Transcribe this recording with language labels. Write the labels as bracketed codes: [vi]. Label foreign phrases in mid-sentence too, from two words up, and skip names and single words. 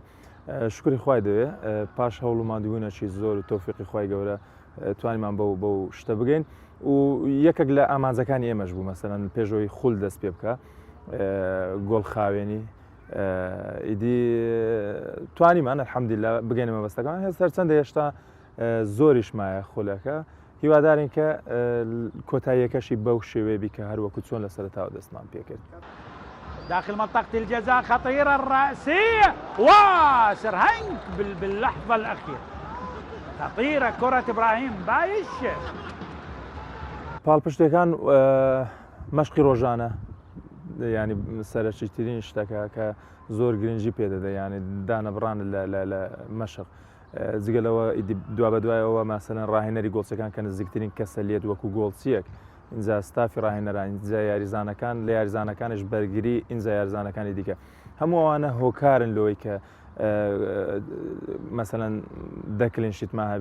[ckb] شکری خوای دەوێ پاش هەوڵ و مادوونەکی زۆر و تۆفیقی خوای گەورە توانیمان بەو شتە بگەین و یەکێک لە ئامانجەکانی ئێمەش بوو مەسەلەن پێشەوەی خول دەست پێ بکە گۆڵ خاوێنی ئیدی توانیمان الحەمدولیلا بگەینە مەبەستەکان. هێستا چەندە هێشتا زۆریش مایە خولەکە، هیوادارین کە کۆتاییەکەشی بەو شێوەیە بیکە هەروەکو چۆن لە سەرەتاوە دەستمان پێکرد. [ar] داخل منطقة الجزاء خطيرة الرأسية وسرهنج باللحظة الأخيرة، خطيرة كرة إبراهيم بايش. [ckb] پاڵپشتەکان مەشقی ڕۆژانە ینی سەرەکیترین شتەکە کە زۆر گرنگی پێدەدە، ینی دانەبڕان لە مەشق جگەلەوە دوا بە دوایەوە مەسەلەن ڕاهێنەری گۆڵچەکان کە نزیکترین کەسە لێت وەکو گۆڵچیەک اینجا ستافی ڕاهێنەران، اینجا یاریزانەکان لە یاریزانەکانش بەرگری، اینجا یاریزانەکانی دیکە هەموو ئەوانە هۆکارن لەوەی کە مەسەلەن 10 کلینشیتمان هەبی.